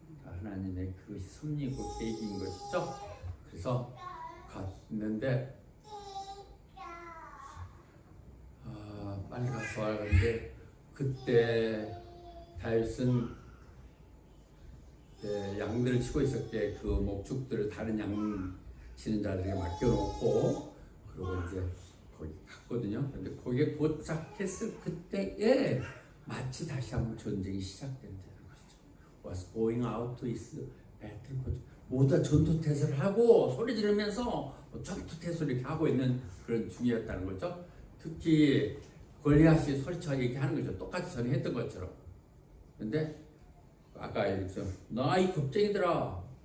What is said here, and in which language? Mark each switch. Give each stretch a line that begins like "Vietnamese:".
Korean: 하나님의 그것이 섭리고 계획인 것이죠. 그래서 갔는데 빨리 가서 하는데 그때 다윗은 양들을 치고 있었기에 그 목축들을 다른 양 치는 자들에게 맡겨놓고 그리고 이제 거기 갔거든요. 근데 거기에 도착했을 그때에 마치 다시 한번 전쟁이 시작된다는 것이죠.
English: Was going out to his battle.
Korean: 모두 다 전투 태세를 하고 소리 지르면서 전투 태세를 이렇게 하고 있는 그런 중이었다는 거죠. 특히 골리앗이 소리쳐 얘기하는 거죠. 똑같이 전에 했던 것처럼. 근데 아까 얘기했죠. 나 이 겁쟁이들아.